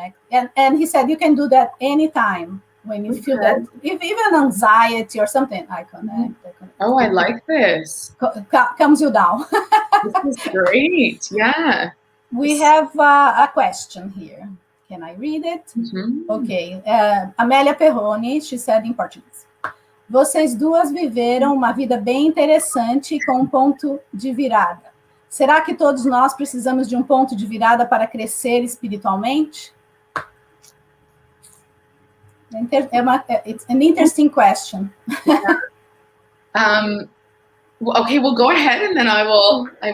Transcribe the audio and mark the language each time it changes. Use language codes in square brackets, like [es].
[en] And he said you can do that anytime when you feel that, if even anxiety or something, I connect. Oh, I like this. Calms you down. This is great. Yeah. We have a question here. Can I read it? Mm-hmm. Okay. Amélia Perrone, she said in Portuguese. [pt] Vocês duas viveram uma vida bem interessante com um ponto de virada. Será que todos nós precisamos de um ponto de virada para crescer espiritualmente? [en] It's an interesting question. Yeah. Okay, well, go ahead, and then I will.